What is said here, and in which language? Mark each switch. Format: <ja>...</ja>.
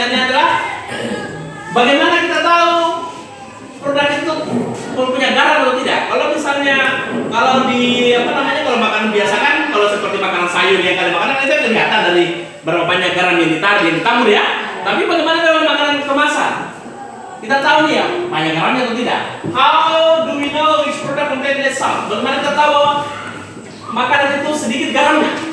<id>pertanyaannya adalah bagaimana kita tahu produk itu punya garam atau tidak? Kalau misalnya kalau di kalau makanan biasa kan, kalau seperti makanan sayur yang kalian makan itu kelihatan dari berapa banyak garam yang ditabur ya. Tapi bagaimana dengan makanan kemasan? Kita tahu nih ya, banyak garamnya atau tidak?</id> <en>How do we know which product contain less salt?</en> <id>Bagaimana kita tahu bahwa makanan itu sedikit garamnya?</id>